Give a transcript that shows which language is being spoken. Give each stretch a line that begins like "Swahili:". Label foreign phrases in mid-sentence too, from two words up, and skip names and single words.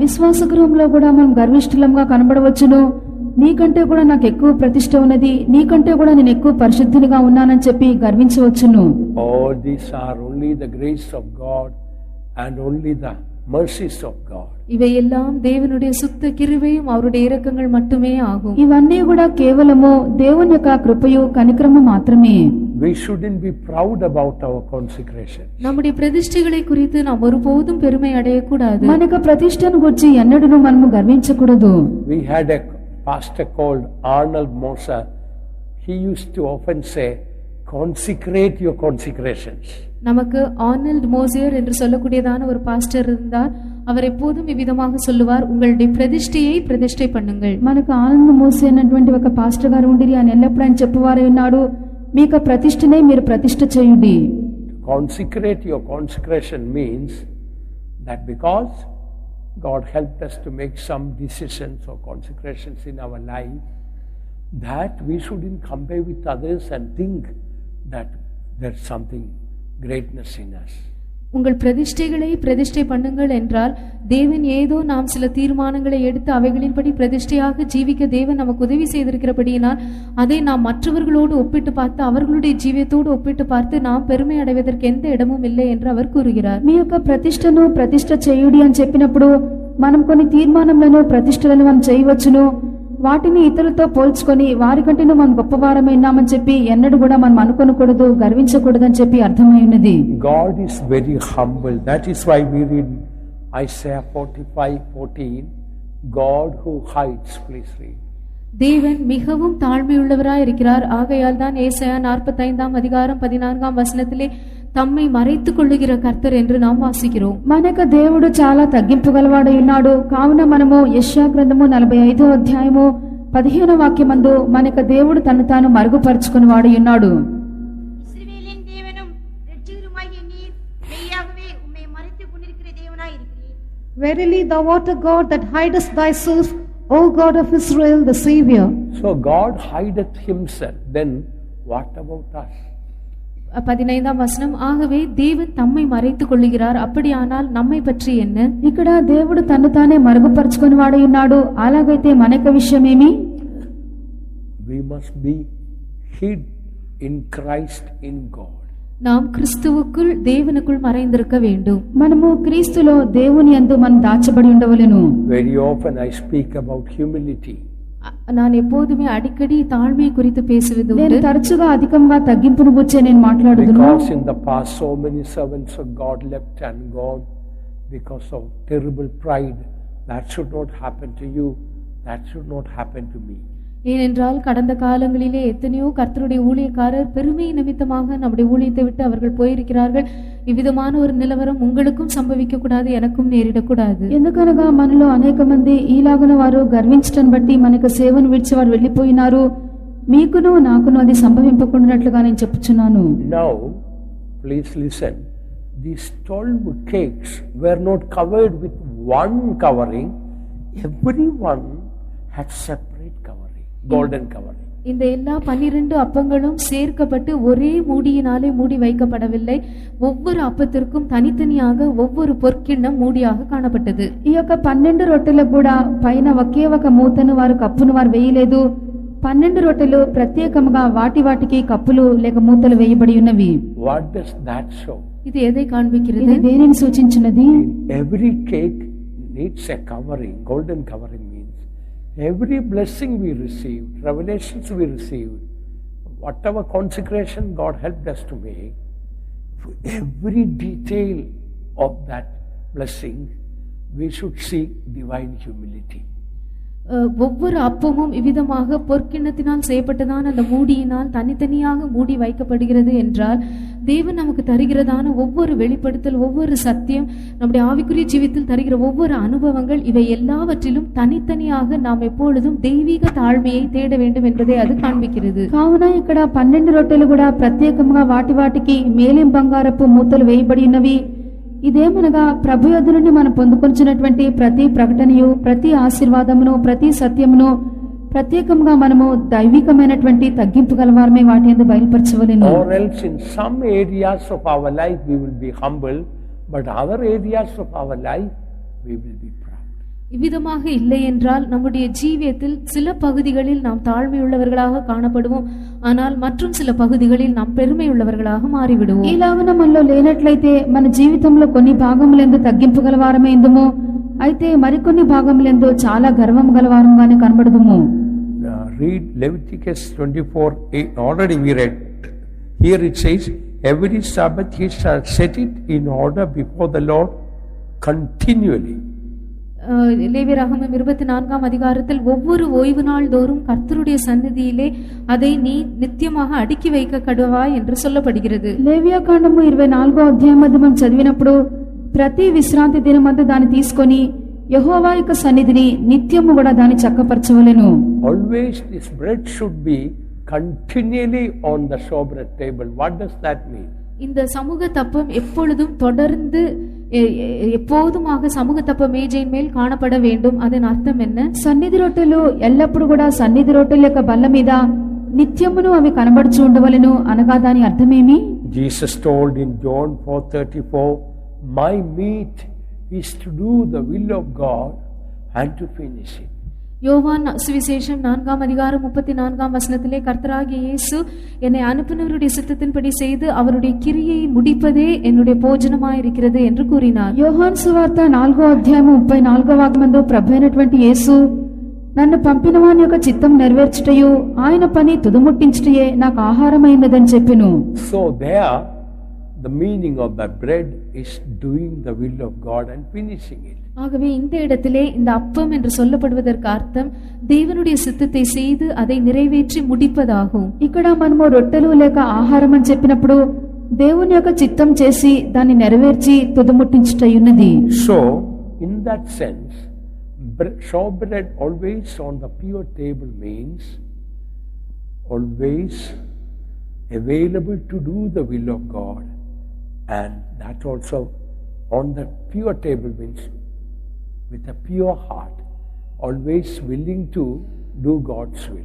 Telugu: విశ్వాస గృహంలో కూడా మనం గర్విష్ఠులంగా కనబడవచ్చును. నీకంటే కూడా నాకు ఎక్కువ ప్రతిష్ట ఉన్నది, నీకంటే కూడా నేను ఎక్కువ పరిశుద్ధినిగా ఉన్నానని చెప్పి గర్వించవచ్చును.
English: All these are only the grace of God and only the mercies of God.
Tamil: இவையெல்லாம் தேவனுடைய சுத்த கிருபையும் அவருடைய இரக்கங்கள் மட்டுமே ஆகும்.
Telugu: ఇవన్నీ కూడా కేవలము దేవుని యొక్క కృపయు కనికరము మాత్రమే.
English: We shouldn't be proud about our consecration.
Tamil: நம்முடைய பிரதிஷ்டைகளை குறித்து நாம் ஒருபோதும் பெருமை அடையக்கூடாது.
Telugu: మన యొక్క ప్రతిష్టను గురించి ఎన్నడూ మనము గర్వించకూడదు.
English: We had a pastor called Arnold Moser. He used to often say, consecrate your consecrations.
Tamil: நமக்கு ஆர்னல்ட் மோசியர் என்று சொல்லக்கூடியதான ஒரு பாஸ்டர் இருந்தார். அவர் எப்போதும் இவ்விதமாக சொல்லுவார், உங்களுடைய பிரதிஷ்டையை பிரதிஷ்டை பண்ணுங்கள்.
Telugu: మనకు ఆనంద మోసే అన్నటువంటి ఒక పాస్టర్ గారు ఉండిరి. ఆయన ఎల్లప్పుడూ ఆయన చెప్పువారే ఉన్నాడు, మీ యొక్క ప్రతిష్టనే మీరు ప్రతిష్ట చేయండి.
English: Consecrate your consecration means that because God helped us to make some decisions or consecrations in our life, that we shouldn't compare with others and think that there's something greatness in us.
Tamil: உங்கள் பிரதிஷ்டைகளை பிரதிஷ்டை பண்ணுங்கள் என்றால், தேவன் ஏதோ நாம் சில தீர்மானங்களை எடுத்து அவைகளின்படி பிரதிஷ்டையாக ஜீவிக்க தேவன் நமக்கு உதவி செய்திருக்கிறபடியினால் அதை நாம் மற்றவர்களோடு ஒப்பிட்டு பார்த்து அவர்களுடைய ஜீவியத்தோடு ஒப்பிட்டு பார்த்து நாம் பெருமை அடைவதற்கு எந்த இடமும் இல்லை என்று அவர் கூறுகிறார்.
Telugu: మీ యొక్క ప్రతిష్టను ప్రతిష్ట చేయుడి అని చెప్పినప్పుడు మనం కొన్ని తీర్మానములను ప్రతిష్టలను మనం చేయవచ్చును. వాటిని ఇతరులతో పోల్చుకొని వారికంటేనూ మనం గొప్పవారమైనామని చెప్పి ఎన్నడూ కూడా మనం అనుకోనకూడదు, గర్వించకూడదని చెప్పి అర్థమై ఉన్నది.
English: God is very humble. That is why we read Isaiah 45:14, God who hides. Please read.
Tamil: தேவன் மிகவும் தாழ்மையுள்ளவராய் இருக்கிறார். ஆகையால் தான் ஏசாயா 45:14 தம்மை மறைத்துக் கொள்ளுகிற கர்த்தர் என்று நாம் வாசிக்கிறோம்.
Telugu: మనకు దేవుడు చాలా తగ్గింపు గలవాడై ఉన్నాడు. కావున మనము యెషయా గ్రంథము 45:15 వాక్యమందు మనకు దేవుడు తను తాను మరుగుపరుచుకుని వాడై ఉన్నాడు.
Tamil: இஸ்ரவேலின் தேவனும் இரட்சகருமாகிய நீர் மெய்யாகவே உம்மை மறைத்துக் கொண்டிருக்கிற தேவனாய் இருக்கிறீர்.
English: Verily thou art a God that hidest thyself, O God of Israel, the Savior. So God hideth himself. Then what about us?
Tamil: 15 ஆகவே தேவன் தம்மை மறைத்துக் கொள்ளுகிறார், அப்படியானால் நம்மை பற்றி என்ன?
Telugu: ఇక్కడ దేవుడు తను తానే మరుగుపరుచుకుని వాడై ఉన్నాడు. అలాగైతే మనక విషయమేమి?
English: We must be hid in Christ in God.
Tamil: நாம் கிறிஸ்துவுக்குள் தேவனுக்குள் மறைந்திருக்க வேண்டும்.
Telugu: మనము క్రీస్తులో దేవుని యందు మనం దాచబడి ఉండవలెను.
English: Very often I speak about humility.
Tamil: நான் எப்போதுமே அடிக்கடி தாழ்மையை குறித்து பேசுவது
Telugu: నేను
Tamil: உண்டு.
Telugu: తరచుగా అధికంగా తగ్గింపును గురించి నేను మాట్లాడుదును.
English: Because in the past so many servants of God left and gone because of terrible pride. That should not happen to you. That should not happen to me.
Tamil: ஏனென்றால் கடந்த காலங்களிலே எத்தனையோ கர்த்தருடைய ஊழியக்காரர் பெருமை நிமித்தமாக நம்முடைய ஊழியத்தை விட்டு அவர்கள் போயிருக்கிறார்கள். இவ்விதமான ஒரு நிலவரம் உங்களுக்கும் சம்பவிக்க கூடாது, எனக்கும் நேரிடக்கூடாது.
Telugu: ఎందుకనగా మనలో అనేక మంది ఈలాగున వారు గర్వించటం బట్టి మనకు సేవను విడిచి వారు వెళ్ళిపోయినారు. మీకును నాకును అది సంభవింపకుండానట్లుగా నేను చెప్పుచున్నాను.
English: Now, please listen. These 12 cakes were not covered with one covering. Everyone had separate covering, golden covering.
Tamil: இந்த எல்லா 12 அப்பங்களும் சேர்க்கப்பட்டு ஒரே மூடியினாலே மூடி வைக்கப்படவில்லை. ஒவ்வொரு அப்பத்திற்கும் தனித்தனியாக ஒவ்வொரு பொற்கிண்ணம் மூடியாக காணப்பட்டது.
Telugu: ఈ యొక్క 12 రొట్టెలకు కూడా పైన ఒకే ఒక మూతను వారు కప్పును వారు వేయలేదు. 12 రొట్టెలు ప్రత్యేకముగా వాటి వాటికి కప్పులు లేక మూతలు వేయబడి ఉన్నవి.
English: What does that show?
Tamil: இது எதை காண்பிக்கிறது?
Telugu: ఇది దేనిని సూచించినది?
English: Every cake needs a covering. Golden covering means every blessing we received, revelations we received, whatever consecration God helped us to make, For every detail of that blessing, we should seek divine humility.
Tamil: ஒவ்வொரு அப்பமும் இவ்விதமாக பொற்கிண்ணத்தினால் செய்யப்பட்டதான அந்த மூடியினால் தனித்தனியாக மூடி வைக்கப்படுகிறது என்றால் தேவன் நமக்கு தருகிறதான ஒவ்வொரு வெளிப்படுத்தல், ஒவ்வொரு சத்தியம், நம்முடைய ஆவிக்குரிய ஜீவித்தில் தருகிற ஒவ்வொரு அனுபவங்கள், இவை எல்லாவற்றிலும் தனித்தனியாக நாம் எப்பொழுதும் தெய்வீக தாழ்மையை தேட வேண்டும் என்பதை அது காண்பிக்கிறது.
Telugu: కావున ఇక్కడ 12 రొట్టెలు కూడా ప్రత్యేకంగా వాటి వాటికి మేలిం బంగారపు మూతలు వేయబడి ఉన్నవి. ఇదేమనగా ప్రభు యొద్ద నుండి మనం పొందుకొచ్చినటువంటి ప్రతి ప్రకటనయు, ప్రతి ఆశీర్వాదమును, ప్రతి సత్యమును ప్రత్యేకంగా మనము దైవికమైనటువంటి తగ్గింపు గలవారమే వాటి యందు బయలుపరచవలెను.
English: Or else in some areas of our life we will be humble, but other areas of our life we will be proud.
Tamil: இவ்விதமாக இல்லை என்றால் நம்முடைய ஜீவியத்தில் சில பகுதிகளில் நாம் தாழ்மையுள்ளவர்களாக காணப்படுவோம், ஆனால் மற்றும் சில பகுதிகளில் நாம் பெருமையுள்ளவர்களாக மாறிவிடுவோம்.
Telugu: ఇలాగన మనలో లేనట్లయితే మన జీవితంలో కొన్ని భాగములందు తగ్గింపు గలవారమే ఇందుము, అయితే మరికొన్ని భాగములందు చాలా గర్వం గలవారంగానే కనబడదుము.
English: Read Leviticus 24:8. Already we read. Here it says, every Sabbath he shall set it in order before the Lord continually.
Tamil: லேவியராகமம் 24ஆம் அதிகாரத்தில் ஒவ்வொரு ஓய்வு நாள் தோறும் கர்த்தருடைய சந்நிதியிலே அதை நீ நித்தியமாக அடுக்கி வைக்க கடுவாய் என்று சொல்லப்படுகிறது.
Telugu: లేవియాకాండము 24వ అధ్యాయం మనం చదివినప్పుడు ప్రతి విశ్రాంతి దినమందు దాన్ని తీసుకొని యెహోవా యొక్క సన్నిధిని నిత్యము కూడా దాన్ని చక్కపరచవలెను.
English: Always this bread should be continually on the showbread table. What does that mean?
Tamil: இந்த சமூக தப்பம் எப்பொழுதும் தொடர்ந்து எப்போதுமாக சமூக தப்ப மேஜையின் மேல் காணப்பட வேண்டும். அதன் அர்த்தம் என்ன?
Telugu: సన్నిధి రొట్టెలు ఎల్లప్పుడు కూడా సన్నిధి రొట్టెల యొక్క బల్ల మీద నిత్యమును అవి కనబడుచు ఉండవలెను అనగా దాని అర్థమేమి?
English: Jesus told in John 4:34, my meat is to do the will of God and to finish it.
Tamil: யோவான் சுவிசேஷம் 4ஆம் அதிகாரம் 34ஆம் வசனத்திலே கர்த்தராகிய இயேசு என்னை அனுப்பினவருடைய சித்தத்தின்படி செய்து அவருடைய கிரியை முடிப்பதே என்னுடைய போஜனமாய் இருக்கிறது என்று கூறினார்.
Telugu: యోహాను సువార్త 4వ అధ్యాయం 34వ వాక్యమందు ప్రభువైనటువంటి యేసు నన్ను పంపిన వాని యొక్క చిత్తం నెరవేర్చుటయు ఆయన పని తుదముట్టించుటయే నాకు ఆహారమైనదని చెప్పెను.
English: So there the meaning of that bread is doing the will of God and finishing it.
Tamil: ஆகவே இந்த இடத்திலே இந்த அப்பம் என்று சொல்லப்படுவதற்கு அர்த்தம் தேவனுடைய சித்தத்தை செய்து அதை நிறைவேற்றி முடிப்பதாகும்.
Telugu: ఇక్కడ మనము రొట్టెలు లేక ఆహారం అని చెప్పినప్పుడు దేవుని యొక్క చిత్తం చేసి దాన్ని నెరవేర్చి తుదముట్టించుటయున్నది.
English: So in that sense, showbread always on the pure table means always available to do the will of God, and that also on the pure table means with a pure heart, always willing to do God's will.